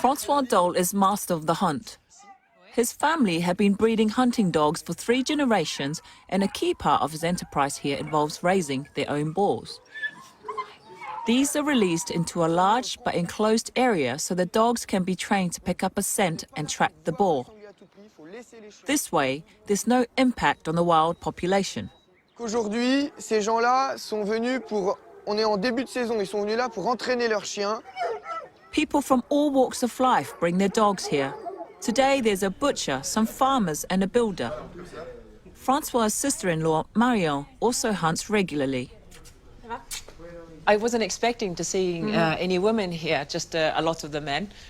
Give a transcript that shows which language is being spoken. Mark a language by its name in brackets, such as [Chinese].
[English] Francois Dole is master of the hunt. His family have been breeding hunting dogs for 3 generations, and a key part of his enterprise here involves raising their own boars. These are released into a large but enclosed area so the dogs can be trained to pick up a scent and track the boar. This way, there's no impact on the wild population. [French] Aujourd'hui, ces gens-là sont venus pour... On est en début de saison, ils sont venus là pour entraîner leurs chiens. [English] People from all walks of life bring their dogs here. Today, there's a butcher, some farmers and a builder. Francois' sister-in-law, Marion, also hunts regularly. I wasn't expecting to see any women here, just a lot of the men.